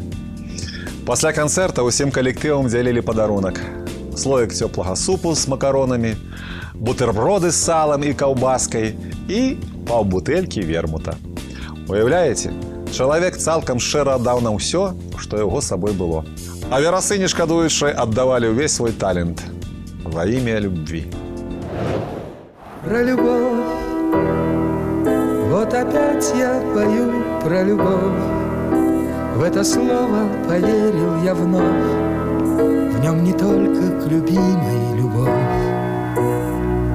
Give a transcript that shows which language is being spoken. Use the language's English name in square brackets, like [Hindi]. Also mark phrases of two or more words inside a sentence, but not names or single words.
[Belarusian] Пасля канцэрта ўсім калектывам дзялілі падарунак: слоік цёплага супу з макаронамі, бутэрброды з салам і каўбаскай і паўбутэлькі вермута. Уяўляеце, чалавек цалкам шчыра аддаў нам усё, што яго сабой было. А верасы, не шкадуючы, аддавалі ўвесь свой талент [Russian] во імя любви. Про любовь, вот опять я пою про любовь. В это слово поверил я вновь, в нем не только к любимой любовь.